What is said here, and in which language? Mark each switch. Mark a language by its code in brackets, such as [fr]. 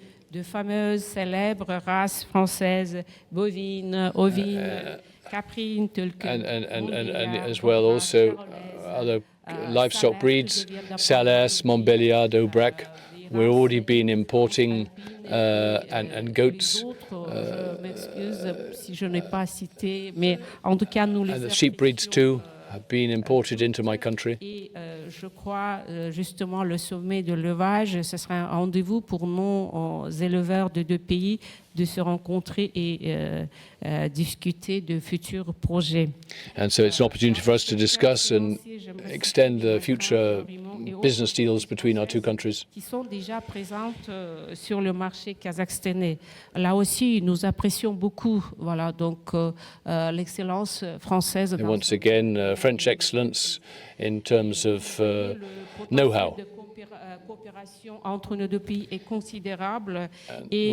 [fr] De fameuses célèbres races françaises, bovines, ovines, caprines, telles que [en] and as well also other livestock breeds, Salers, Montbéliard, Aubrac. We've already been importing and goats. [fr] M'excuse si je n'ai pas cité, mais en tout cas nous les [en] and the sheep breeds too have been imported into my country. [fr] Et je crois justement le sommet de l'élevage, ce sera un rendez-vous pour nos éleveurs de deux pays de se rencontrer et discuter de futurs projets. [en] And so it's an opportunity for us to discuss and extend the future business deals between our two countries. [fr] Qui sont déjà présentes sur le marché kazakhstanais. Là aussi, nous apprécions beaucoup, voilà, donc l'excellence française. [en] And once again, French excellence in terms of know-how. [fr] Coopération entre nos deux pays est considérable et